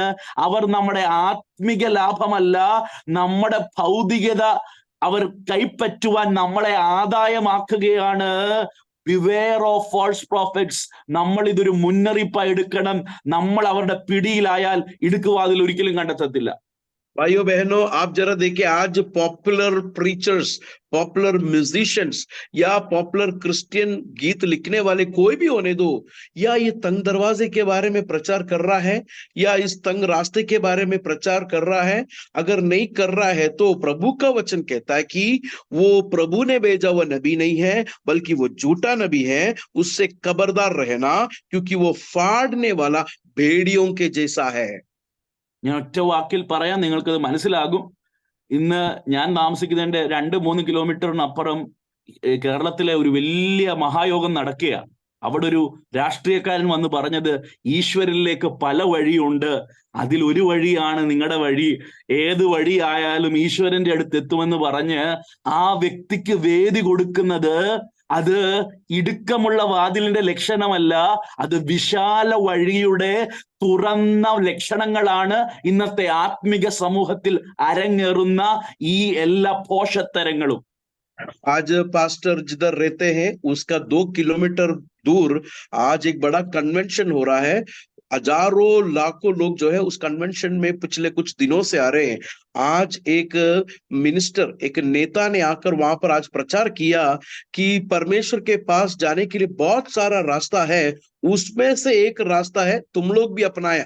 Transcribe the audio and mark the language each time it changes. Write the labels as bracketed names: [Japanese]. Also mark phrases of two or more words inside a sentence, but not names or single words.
[Malayalam] അവർ നമ്മുടെ ആത്മിക ലാഭമല്ല, നമ്മുടെ ഭൗതികത അവർ കൈപ്പറ്റുവാൻ നമ്മളെ ആദായമാക്കുകയാണ്. [English] Beware of false prophets. [Malayalam] നമ്മൾ ഇതൊരു മുന്നറിയിപ്പായി എടുക്കണം. നമ്മൾ അവരുടെ പിടിയിലായാൽ ഇടുക്കുവാതിൽ ഒരിക്കലും കണ്ടെത്തത്തില്ല. [Hindi] भाइयों बहनों, आप जरा देखिए, आज [English] popular preachers, popular musicians [Hindi] या [English] popular Christian [Hindi] गीत लिखने वाले कोई भी होने दो, या ये तंग दरवाजे के बारे में प्रचार कर रहा है या इस तंग रास्ते के बारे में प्रचार कर रहा है, अगर नहीं कर रहा है तो प्रभु का वचन कहता है कि वो प्रभु ने भेजा हुआ नबी नहीं है, बल्कि वो झूठा नबी है। उससे खबरदार रहना, क्योंकि वो फाड़ने वाला भेड़ियों के जैसा है। [Malayalam] ഞാൻ ഒറ്റ വാക്കിൽ പറയാൻ നിങ്ങൾക്കത് മനസ്സിലാകും. ഇന്ന് ഞാൻ താമസിക്കുന്നതിന്റെ 2-3 കിലോമീറ്ററിനപ്പുറം കേരളത്തിലെ ഒരു വലിയ മഹായോഗം നടക്കുകയാണ്. അവിടെ ഒരു രാഷ്ട്രീയക്കാരൻ വന്ന് പറഞ്ഞത്, ഈശ്വരനിലേക്ക് പല വഴിയുണ്ട്, അതിലൊരു വഴിയാണ് നിങ്ങളുടെ വഴി, ഏത് വഴി ആയാലും ഈശ്വരന്റെ അടുത്ത് എത്തുമെന്ന് പറഞ്ഞ് ആ വ്യക്തിക്ക് വേദി കൊടുക്കുന്നത് അത് ഇടുക്കമുള്ള വാതിലിന്റെ ലക്ഷണമല്ല, അത് വിശാല വഴിയുടെ തുറന്ന ലക്ഷണങ്ങളാണ് ഇന്നത്തെ ആത്മിക സമൂഹത്തിൽ അരങ്ങേറുന്ന ഈ എല്ലാ പോഷത്തരങ്ങളും. [Hindi] आज पास्टर जिधर रहते हैं उसका 2 किलोमीटर दूर आज एक बड़ा कन्वेंशन हो रहा है। हजारों लाखों लोग जो है उस कन्वेंशन में पिछले कुछ दिनों से आ रहे हैं। आज एक मिनिस्टर, एक नेता ने आकर वहां पर आज प्रचार किया कि परमेश्वर के पास जाने के लिए बहुत सारा रास्ता है, उसमें से एक रास्ता है तुम लोग भी अपनाया।